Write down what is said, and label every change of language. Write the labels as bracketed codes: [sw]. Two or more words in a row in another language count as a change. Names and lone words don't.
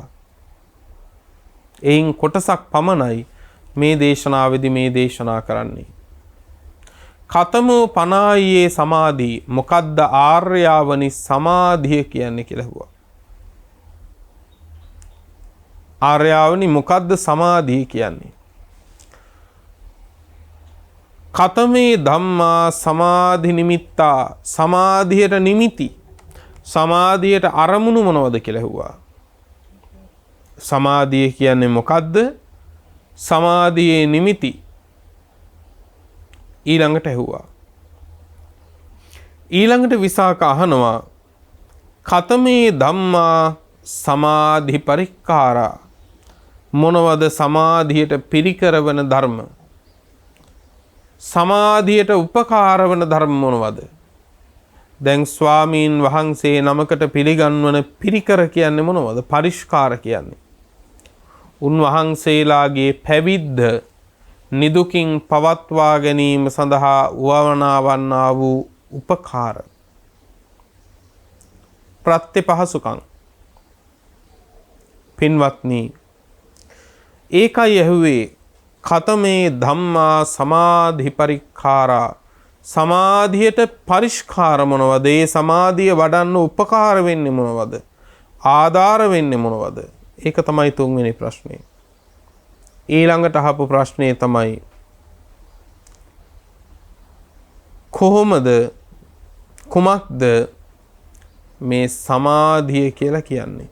[si] එයින් කොටසක් පමණයි මේ දේශනාවේදී මේ දේශනා කරන්නේ. [pi] කතමෝ පනායේ සමාධි [si] මොකද්ද ආර්යාවනි සමාධිය කියන්නේ කියලා ඇහුවා. ආර්යාවනි මොකද්ද සමාධිය කියන්නේ? [pi] කතමේ ධම්මා සමාධි නිමිත්තා [si] සමාධියට නිමිති සමාධියට අරමුණු මොනවද කියලා ඇහුවා. සමාධිය කියන්නේ මොකද්ද? සමාධියේ නිමිති ඊළඟට ඇහුවා. ඊළඟට විසාක අහනවා [pi] කතමේ ධම්මා සමාධි පරික්කාරා [si] මොනවද සමාධියට පිරිකර වන ධර්ම? සමාධියට උපකාර වන ධර්ම මොනවද? දැන් ස්වාමීන් වහන්සේ නමකට පිළිගන්වන පිරිකර කියන්නේ මොනවද? පරිස්කාර කියන්නේ. උන්වහන්සේලාගේ පැවිද්ද නිදුකින් පවත්වා ගැනීම සඳහා උවමනා වූ උපකාර ප්‍රත්‍යපහසුකම්. පින්වත්නි ඒකයි ඇහුවේ [pi] කතමේ ධම්මා සමාධි පරික්කාරා [si] සමාධියට පරිස්කාර මොනවද? ඒ සමාධිය වඩන්න උපකාර වෙන්නේ මොනවද? ආධාර වෙන්නේ මොනවද? ඒක තමයි තුන්වෙනි ප්‍රශ්නේ. ඊළඟට අහපු ප්‍රශ්නේ තමයි කොහොමද කුමක්ද මේ සමාධිය කියලා කියන්නේ?